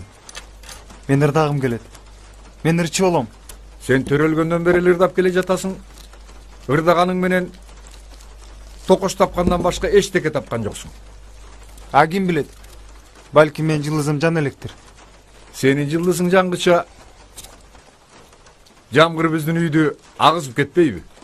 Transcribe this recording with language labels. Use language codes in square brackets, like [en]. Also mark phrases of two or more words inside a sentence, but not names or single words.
[ky] Мен ырдагым келет. Мен ырчы болом. Сен төрөлгөндөн бери ырдап келе жатасың. Ырдаганың менен токош тапкандан башка эчтеке тапкан жоксуң. А ким билет? Балки мен жылдызым жан электир. Сенин жылдызың жангыча жамгыр биздин үйдү агызып кетпейби?